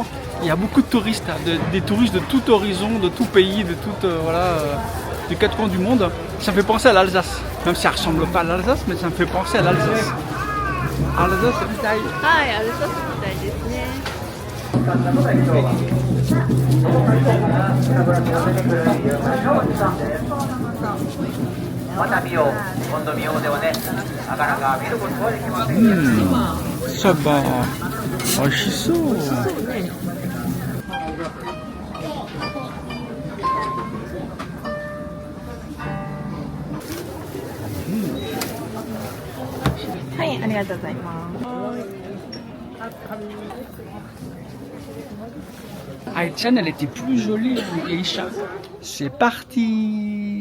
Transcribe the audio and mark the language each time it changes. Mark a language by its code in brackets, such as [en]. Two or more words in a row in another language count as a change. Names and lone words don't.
[fr] Il y a beaucoup de touristes, des touristes de tout horizon, de tout pays, de tout des quatre coins du monde. Ça me fait penser à l'Alsace, même si ça ne ressemble pas à l'Alsace, mais ça me fait penser à l'Alsace. Alsace, c'est taille. Ah, Alsace, c'est taille. [ja] サバ、美味しそう。はい、ありがとうございます。 [fr] Aïchan, elle était plus jolie en geisha. C'est parti.